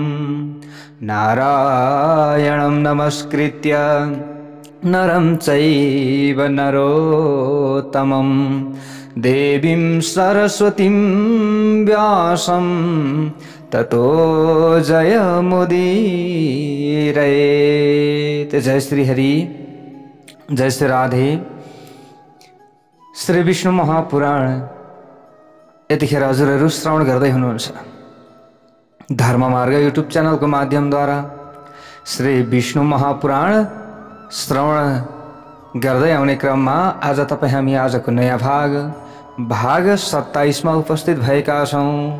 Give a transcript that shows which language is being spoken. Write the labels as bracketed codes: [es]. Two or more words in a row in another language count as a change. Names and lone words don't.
[sa] नारायणं नमस्कृत्य नरं चैव नरोत्तमं देवीं सरस्वतीं व्यासं ततो जयमुदीरयेत्। [ne] जय श्री हरि, जय श्री राधे। श्री विष्णु महापुराण यतिखेर हजुरहरू श्रवण गर्दै हुनुहुन्छ। धर्म मार्ग युट्युब च्यानलको माध्यमद्वारा श्री विष्णु महापुराण श्रवण गर्दै आउने क्रममा आज हामी आजको नयाँ भाग 27 मा उपस्थित भएका छौं।